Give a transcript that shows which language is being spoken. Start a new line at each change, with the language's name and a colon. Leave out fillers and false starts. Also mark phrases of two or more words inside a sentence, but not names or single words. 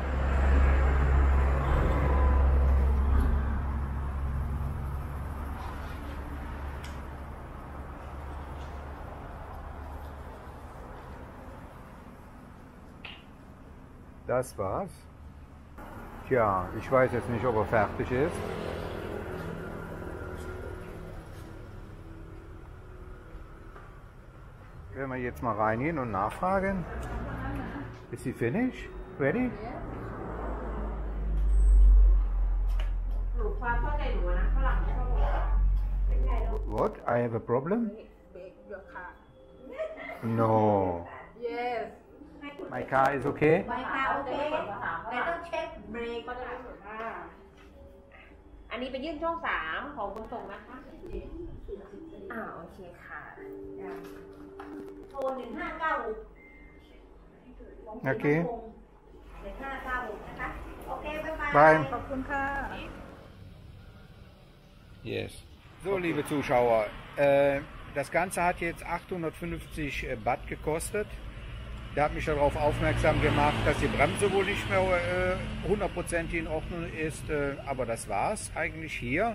German: Das war's. Tja, ich weiß jetzt nicht, ob er fertig ist. Werden wir jetzt mal reingehen und nachfragen.
English: Is he finished? Ready? What? I have a problem? No. Yes. My car is okay? My car okay. They don't check brake.
Thai: อันนี้ไปยื่นช่อง3ของขนส่งนะคะโอเคค่ะโทร1596
English: Okay.
Thai: 1596นะคะ
English: okay bye bye Bye.
Thai: ขอบคุณค่ะ
English: Yes.
German: So, liebe Zuschauer, das Ganze hat jetzt 850 Baht gekostet. Der hat mich darauf aufmerksam gemacht, dass die Bremse wohl nicht mehr 100% in Ordnung ist, aber das war's eigentlich hier.